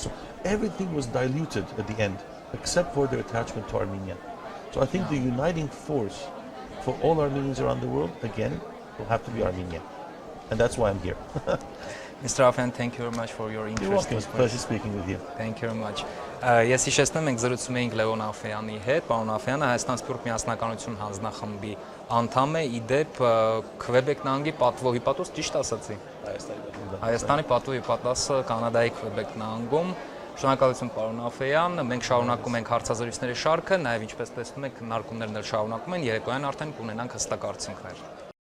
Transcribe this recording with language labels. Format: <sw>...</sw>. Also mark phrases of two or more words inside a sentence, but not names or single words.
<en>So everything was diluted at the end, except for their attachment to Armenia. So I think the uniting force for all Armenians around the world, again, will have to be Armenia. And that's why I'm here. Mr. Afen, thank you very much for your interest. You're welcome. It's a pleasure speaking with you. Thank you very much.</en> <hy>Ես հիշեցնում ենք զրուցում էինք Լևոն Աֆեյանի հետ, պարոն Աֆեյանը Հայաստան-Սփյուռք միասնականություն հանձնախմբի անդամ է, իդեպ Քվեբեկ նահանգի պատվո հիպատոս, ճիշտ ասացի։ Հայաստանի պատվո հիպատոսը Կանադայի Քվեբեկ նահանգում։ Շնորհակալություն պարոն Աֆեյան, մենք շարունակում ենք հարցազրույցների շարքը, նաև ինչպես տեսնում եք, քննարկումներն էլ շարունակում են, երեկոյան արդեն կունենանք հստակ արդյունքներ։</hy>